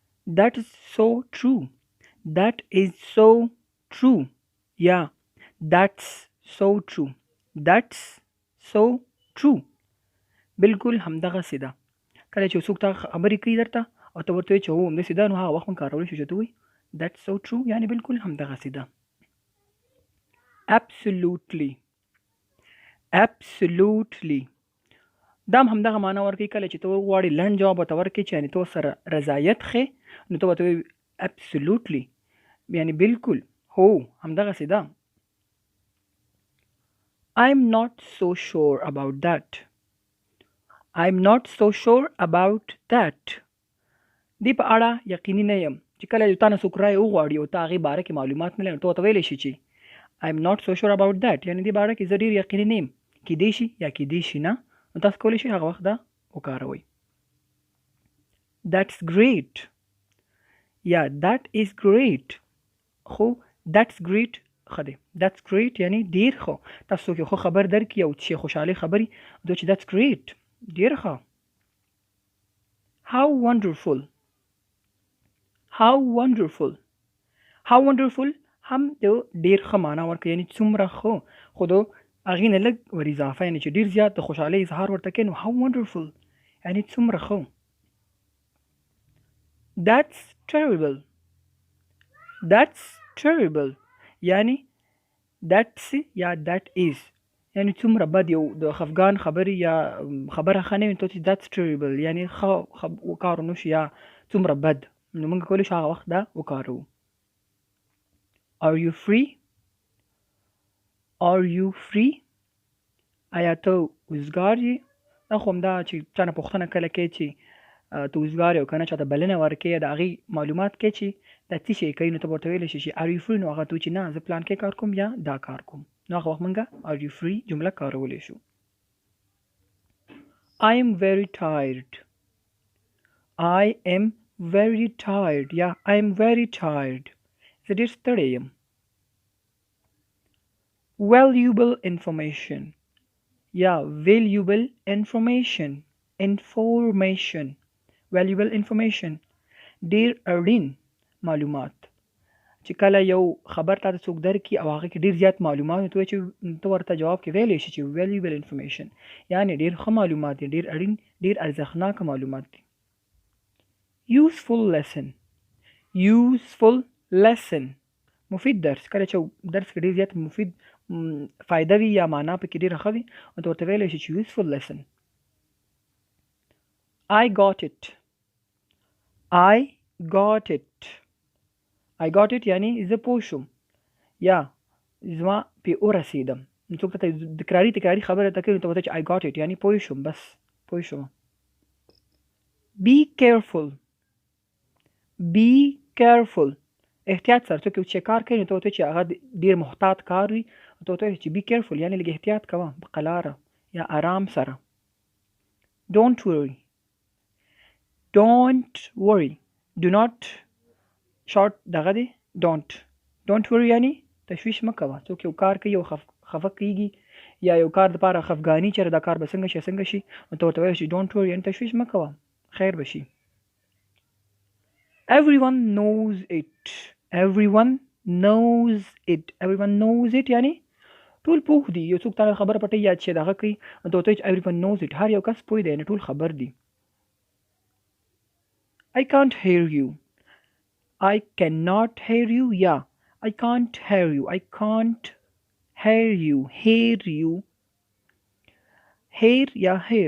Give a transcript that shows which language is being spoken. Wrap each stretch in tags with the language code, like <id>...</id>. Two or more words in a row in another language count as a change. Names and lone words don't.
<en>that is so true, that is so true. Yeah, that's so true, that's so true.</en> <ps>بالکل همدغه سیده. کله چې څوک تا خبرې کوي درته او ته ورته وایې چې هو همداسې ده، نو هغه وخت هم کارولی شو چې ته وایي</ps> <en>that's so true،</en> <ps>یعنی بالکل همدغسې ده.</ps> <en>absolutely absolutely</en> <ps>دا هم همدغه معنا ورکوي. کله چې ته وغواړې لنډ جواب ورته ورکړې چې یعنې ته ورسره رضایت ښې، نو ته ورته وایې absolutely، یعنې بالکل هو همدغسې ده.</ps> <en>I'm not so sure about that. I'm not so sure about that.</en> <ps>دې په اړه یقیني نه یم. چې کله تا نه څوک رایې وغواړي او ته هغې باره کې معلومات نه لرې، نو ته ورته ویلی شي چې</ps> <en>I'm not so sure about that،</en> <ps>یعنې دې باره کې زه ډېر یقیني نه یم، کیدای شي یا کیدای شي نه، نو تاسو کولی شئ هغه وخت دا وکاروئ.</ps> <en>That's great. یا that is great.</en> <ps>خو</ps> <en>that's great</en> <ps>ښه دی.</ps> <en>that's great</en> <ps>یعنی ډېر ښه. تاسو څوک یو ښه خبر درکړي او چې خوشحالۍ خبرې، نو چې</ps> <en>that's great</en> <ps>ډېر ښه.</ps> <en>how wonderful. how wonderful. how wonderful</en> <ps>هم د ډېر ښه معنا ورکوي، یعنې څومره ښه، خو د هغې نه لږ ور اضافه، یعنې چې ډېر زیات د خوشحالۍ اظهار ورته کوي، نو</ps> <en>how wonderful</en> <ps>یعنې څومره ښه.</ps> <en>that's terrible. that's terrible</en> <ps>یعنی that's یا</ps> <en>that is</en> <ps>یعنی څومره بد، یو د خفګان خبرې یا خبره ښه نه وي، نو ته</ps> <en>that's terrible</en> <ps>یعنی ښه کار ونه شو یا څومره بد، نو موږ کولی شو هغه وخت دا وکاروو.</ps> <en>Are you free? Are you free?</en> <ps>آیا ته وزګار یې؟ دا خو همدا چې چا نه پوښتنه کله کوي چې ته وزګار یې او که نه چاته بلنه ورکوې د هغې معلومات کوي چې دا څه شی کوي، نو ته به ورته ویلی شي چې</ps> <en>are you free،</en> <ps>نو هغه ته وایي چې نه زه پلان کې کار کوم یا دا کار کوم، نو هغه وخت موږ</ps> <en>are you free</en> <ps>جمله کارولی شو.</ps> <en>I am very tired. I am very tired یا I am very tired</en> <ps>زه ډېر ستړی یم.</ps> <en>valuable information یا valuable information information valuable information</en> <ps>ډېر اړین معلومات. چې کله یو خبر تا ته څوک درکړي او هغه کې ډېر زیات معلومات، نو ته ورته جواب کې ویلی شي چې</ps> <en>valuable information</en> <ps>یعنې ډېر ښه معلومات دي، ډېر اړین، ډېر ارزښتناکه معلومات دي.</ps> <en>useful lesson. useful lesson</en> <ps>مفید درس. کله چې درس کې ډېر زیات مفید فایده وي یا معنا پکې ډېره ښه وي، نو ته ورته ویلی شي چې</ps> <en>useful lesson. I got it. I got it. I got it</en> <ps>یعنی زه پوه شوم یا زما پې ورسېدم. نو څوک ته تکراري خبره ته کوي، نو ته ورته چې</ps> <en>I got it</en> <ps>یعنی پوه شوم، بس پوه شوم.</ps> <en>be careful. be careful</en> <ps>احتیاط سره. څوک چې کار کوي، نو ته ورته چې هغه ډېر محتاط کار وي، نو ته ورته چې</ps> <en>be careful</en> <ps>یعنی لږ احتیاط کوه، په قلاره یا آرام سره.</ps> <en>don't worry. don't worry. do not</en> <ps>شارټ دغه دی</ps> <en>don't worry</en> <ps>یعنی تشویش مه کوه. څوک یو کار کوي او خفه کېږي یا یو کار دپاره خفګاني چېرې دا کار به څنګه شي نو ته ورته وایې چې</ps> <en>don't worry</en> <ps>یعنی تشویش مه کوه، خیر به شي.</ps> <en>everyone knows it. everyone knows it. everyone knows it یعنی</en> <ps>ټول پوه دي. یو څوک تا خبره پټوي یا چې دغه کوي، نو ته ورته وایې چې</ps> <en>everyone knows it</en> <ps>هر یو کس پوه دی، یعنې ټول خبر دي.</ps> <en>I can't hear you. I cannot hear you یا I can't hear you. I can't hear you. hear you hear یا hear.</en>